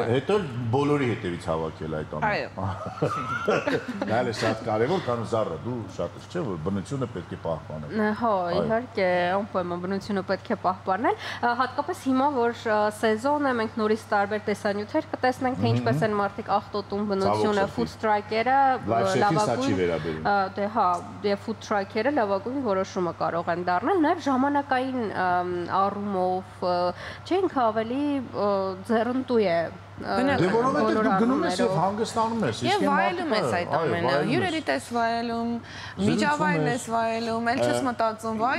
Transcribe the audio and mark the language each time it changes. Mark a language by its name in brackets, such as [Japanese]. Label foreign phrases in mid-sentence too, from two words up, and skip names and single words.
[Armenian] Հետո բոլորի հետևից հավաքել այդ ամենը։ Դա էլ է շատ կարևոր, քան Զառա, դու շատ չէ՞ որ բնությունը պետք է պահպանել։ Հա, իհարկե, անպայման բնությունը պետք է պահպանել։ Հատկապես հիմա, որ սեզոն է, մենք նորից տարբեր տեսանյութեր կտեսնենք, թե ինչպես են մարդիկ աղտոտում բնությունը, [English] food truck- [Armenian] երը լավագույն, դե հա, եւ [English] food truck- [Armenian] երը լավագույն որոշումը կարող են դառնալ, նաեւ ժամանակային առումով չենք ավելի ձեռնտու է Դե որովհետև դու գնում ես եւ հանգստանում ես, իսկ վայելում ես այդ ամենը, հյուրերիդ ես վայելում, միջավայրն ես վայելում, ել չես մտածում, վայ։